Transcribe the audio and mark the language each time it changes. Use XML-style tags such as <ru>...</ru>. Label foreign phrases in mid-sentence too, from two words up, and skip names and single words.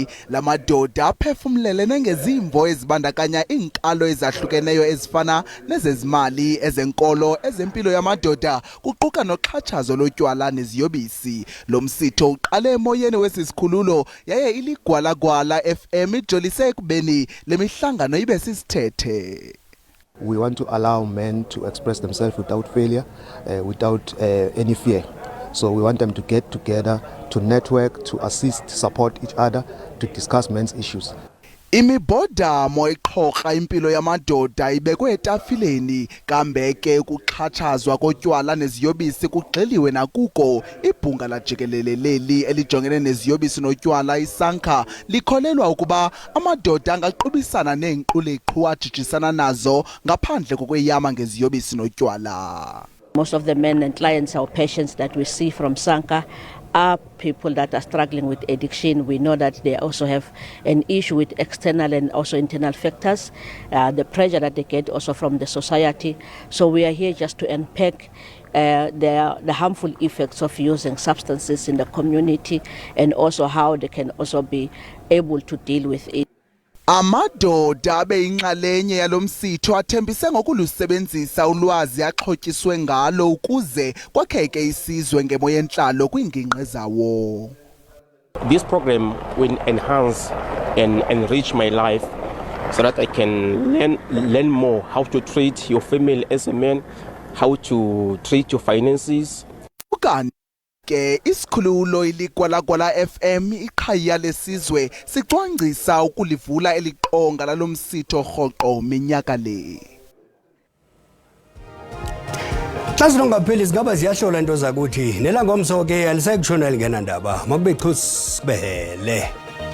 <xh>Lamadoda aphefumlelene ngezimvo ezibandakanya inkalo ezahlukeneyo ezifana nezezimali, ezenkolo, ezempilo yamadoda, kuquka noxhatshazo lotywala neziyobisi. Lo msitho uqale emoyeni wesisikhululo yaye iligwalagwala FM ijolise ekubeni le mihlangano ibe sisithethe.</xh> <en>We want to allow men to express themselves without failure, without any fear. So we want them to get together, to network, to assist, support each other, to discuss men's issues.</en> <xh>Imibhodamo iqhoqa impilo yamadoda ibekwe etafileni kambe ke ukuxhatshazwa kotywala neziyobisi kugxiliwe nakuko. Ibhunga lajikelele leli elijongene neziyobisi notywala iSANCA likholelwa ukuba amadoda angaqubisana neenquliqhu ajijisana nazo ngaphandle kokweyama ngeziyobisi notywala.</xh> <en>Most of the men and clients or patients that we see from SANCA are people that are struggling with addiction. We know that they also have an issue with external and also internal factors, the pressure that they get also from the society. So we are here just to unpack the harmful effects of using substances in the community and also how they can also be able to deal with it.</en> <xh>Amadoda abeyinxalenye yalomsitho athembise ngokulusebenzisa ulwazi axhotyiswe ngalo ukuze kwakheke isizwe ngemo yenhlalo kwingingqi zawo.</xh> <en>This program will enhance and enrich my life so that I can learn more how to treat your family as a man, how to treat your finances.</en> <xh>Ke isikhululo iligwalagwala FM iqhaya lesizwe sicwangcisa ukulivula eliqonga lalomsitho rhoqo minyaka le. Xa sinongapheli zingaba ziyahlola into zakuthi nelangomso ke alisayikushona lingena ndaba makube chusi kubehele.</xh>